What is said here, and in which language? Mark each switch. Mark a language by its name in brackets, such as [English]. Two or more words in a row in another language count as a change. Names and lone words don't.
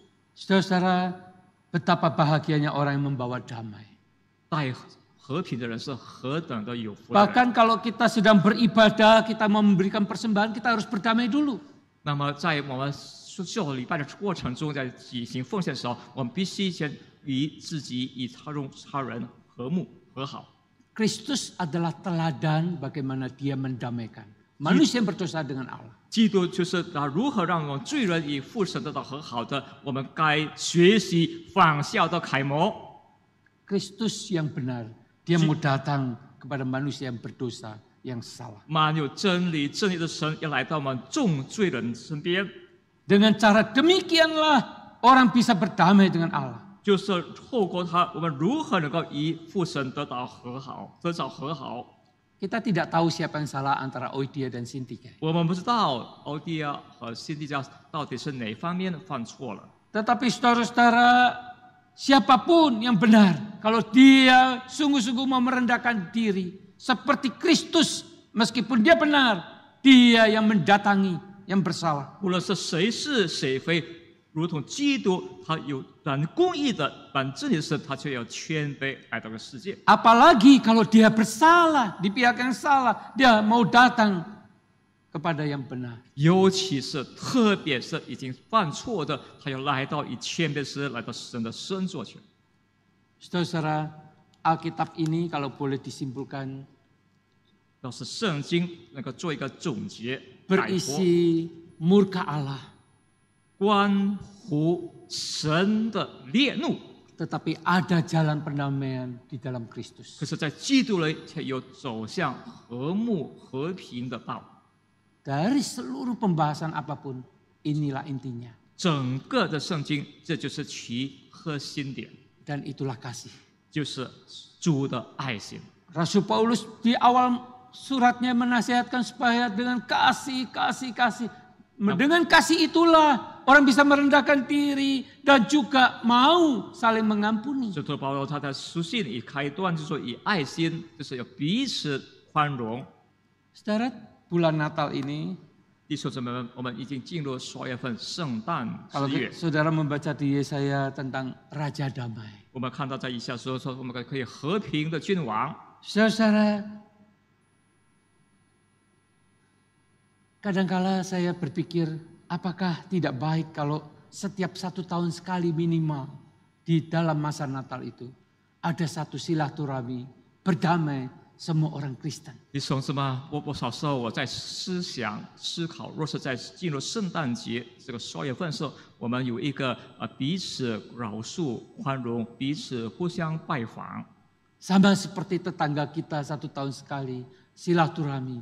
[Indonesian] Saudara-saudara, betapa bahagianya orang yang membawa damai. [Chinese] 带和平的人是何等的有福的人。 [Indonesian] Bahkan kalau kita sedang beribadah, kita mau memberikan persembahan, kita harus berdamai dulu. [Chinese] 那么在我们受礼拜的过程中，在举行奉献的时候，我们必须先与自己与他人和睦和好。 [Indonesian] Kristus adalah teladan bagaimana dia mendamaikan manusia yang berdosa dengan Allah. [Chinese] 基督就是他如何让我们罪人与父神得到和好的，我们该学习仿效的楷模。 [Indonesian] Kristus yang benar, dia mau datang kepada manusia yang berdosa, yang salah. [Chinese] 满有真理的神要来到我们众罪人身边， [Indonesian] Dengan cara demikianlah orang bisa berdamai dengan Allah. [Chinese] 就是透过他，我们如何能够与父神得到和好，得到和好。 [Indonesian] Kita tidak tahu siapa yang salah antara Euodia dan Syntyche. [Chinese] 我们不知道欧迪亚和辛迪加到底是哪方面犯错了。 [Indonesian] Tetapi saudara-saudara, siapapun yang benar, kalau dia sungguh-sungguh mau merendahkan diri seperti Kristus, meskipun dia benar, dia yang mendatangi yang bersalah. [Chinese] 无论是谁是谁非，如同基督，他有本公义的、本真理的神，他就要谦卑来到这个世界。 [Indonesian] Apalagi kalau dia bersalah, di pihak yang salah, dia mau datang kepada yang benar. [Chinese] 尤其是特别是已经犯错的，他要来到以谦卑时来到神的身座前。 [Indonesian] Saudara-saudara, Alkitab ini kalau boleh disimpulkan [Chinese] 要是圣经能够做一个总结概括， [Indonesian] berisi murka Allah, [Chinese] 关乎神的烈怒。 [Indonesian] tetapi ada jalan pendamaian di dalam Kristus. [Chinese] 可是，在基督里才有走向和睦和平的道。 [Indonesian] Dari seluruh pembahasan apapun, inilah intinya. [Chinese] 整个的圣经，这就是其核心点， [Indonesian] Dan itulah kasih. [Chinese] 就是主的爱心。 [Indonesian] Rasul Paulus di awal suratnya menasihatkan supaya dengan kasih. Dengan kasih itulah orang bisa merendahkan diri dan juga mau saling mengampuni. [Chinese] 使徒保罗他在书信里开端就说，以爱心就是要彼此宽容。 [Indonesian] Saudara, bulan Natal ini, [Chinese] 弟兄姊妹们，我们已经进入12月份圣诞 [Indonesian] kalau [Chinese] 之月， [Indonesian] saudara membaca di Yesaya tentang Raja Damai. [Chinese] 我们看到在以下说我们可以和平的君王。 [Indonesian] Saudara, kadangkala saya berpikir, apakah tidak baik kalau setiap 1 tahun sekali minimal di dalam masa Natal itu ada satu silaturahmi berdamai semua orang Kristen. [Chinese] 弟兄姊妹，我小时候我在思考，若是在进入圣诞节这个12月份的时候，我们有一个彼此饶恕、宽容，彼此互相拜访。 [Indonesian] Sama seperti tetangga kita 1 tahun sekali silaturahmi.